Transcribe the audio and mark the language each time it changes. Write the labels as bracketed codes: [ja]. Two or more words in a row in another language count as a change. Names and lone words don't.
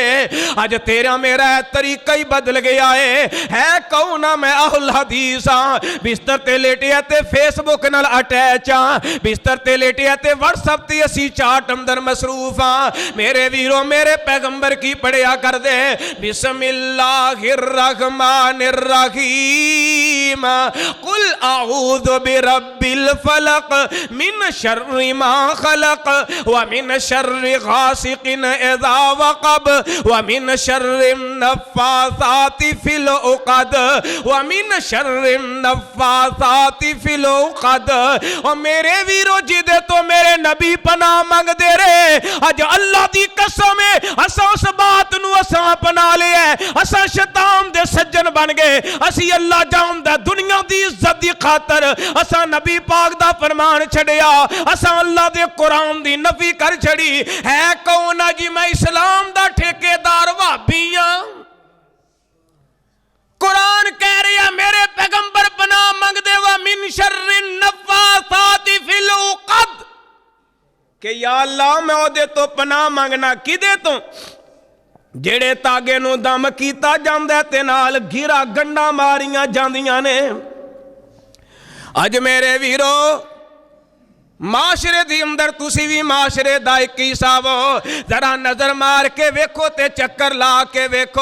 [pa] اج تیرا میرا طریقہ ہی بدل گیا ہے کون نہ میں اہل حدیث ہاں، بستر تے لیٹیا تے فیس بک نال اٹیچ ہاں، بستر تے لیٹیا تے واٹس ایپ تے اسی چیٹ اندر مصروف ہاں. میرے ویرو میرے پیغمبر کی پڑھیا کر دے, [ar] بسم الله الرحمن الرحيم، قل أعوذ برب الفلق من شر ما خلق ومن شر غاسق إذا وقب ومن شر النفاثات في العقد ومن شر النفاثات في العقد. [pa] اور میرے ویرو جیدے توں میرے نبی پناہ منگدے رہے، اج اللہ دی قسم ہے اسا اس بات نوں اسا اپنا لیا، اسا شیطان دے سجن بن گئے. اسی اللہ جاندا دنیا دی عزت دی خاطر اسا نبی پاک دا فرمان چھڈیا، اسا اللہ دے قرآن دی نفی کر چھڈی ہے. کون آ جی? میں اسلام دا ٹھیکیدار وہابی ہاں۔ قرآن کہہ رہا میرے پیغمبر پناہ منگدے [ar] ومن شر النفاثات في العقد, [pa] کہ [ar] يا الله [pa] میں اودے توں پناہ منگنا کیدے توں جیہڑے تاگے نوں دم کیتا جاندا تے نال گھیرا گنڈھا ماریاں جاندیاں نے. اج میرے ویرو معاشرے دی اندر تسی وی معاشرے دا اک حصہ ہو، ذرا نظر مار کے ویکھو تے چکر لا کے ویکھو.